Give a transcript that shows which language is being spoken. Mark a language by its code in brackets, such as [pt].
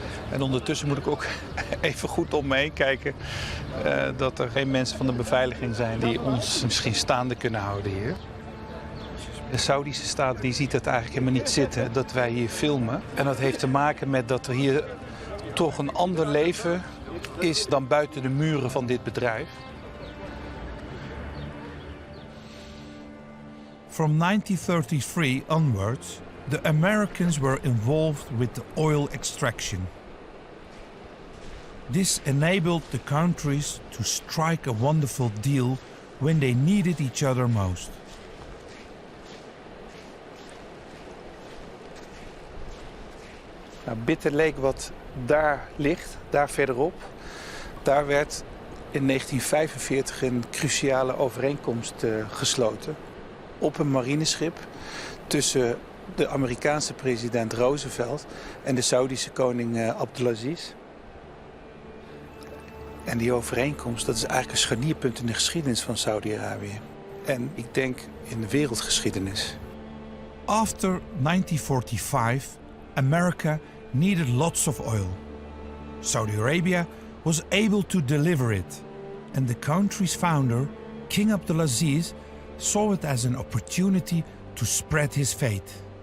[nl] En ondertussen moet ik ook even goed om me heen kijken dat er geen mensen van de beveiliging zijn die ons misschien staande kunnen houden hier. De Saudische staat die ziet het eigenlijk helemaal niet zitten dat wij hier filmen. En dat heeft te maken met dat er hier toch een ander leven is dan buiten de muren van dit bedrijf. [en] From 1933 onwards, the Americans were involved with the oil extraction. This enabled the countries to strike a wonderful deal when they needed each other most. [nl] Nou, Bitter Lake wat daar ligt, daar verderop, daar werd in 1945 een cruciale overeenkomst gesloten op een marineschip tussen de Amerikaanse president Roosevelt en de Saudische koning Abdulaziz. En die overeenkomst, dat is eigenlijk een scharnierpunt in de geschiedenis van Saudi-Arabië. En ik denk in de wereldgeschiedenis. [en] After 1945, America needed lots of oil. Saudi Arabia was able to deliver it, and the country's founder, King Abdulaziz, saw it as an opportunity to spread his faith.